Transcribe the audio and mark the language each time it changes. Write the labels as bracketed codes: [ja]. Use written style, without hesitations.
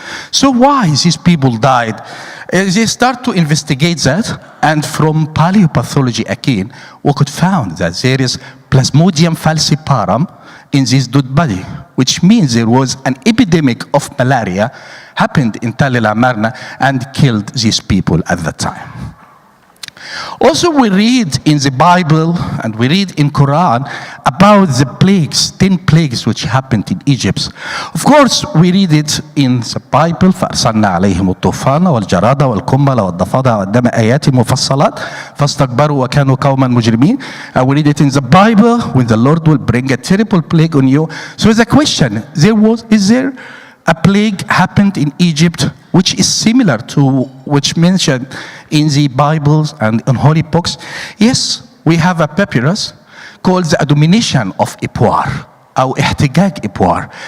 [en] So why these people died? They start to investigate that, and from paleopathology again, we could found that there is Plasmodium falciparum in this dead body, which means there was an epidemic of malaria happened in Tal Amarna and killed these people at that time. Also, we read in the Bible and we read in Quran about the plagues, 10 plagues which happened in Egypt. Of course, we read it in the Bible. [ar] فأرسلنا عليهم الطوفان والجراد والقمل والضفادع والدم آيات مفصلات فاستكبروا وكانوا قوما مجرمين. [en] And we read it in the Bible when the Lord will bring a terrible plague on you. So the question, is there a plague happened in Egypt which is similar to which mentioned in the Bibles and in holy books. Yes, we have a papyrus called the Admonition of Ipuar, [ar] أو احتجاج إبوار.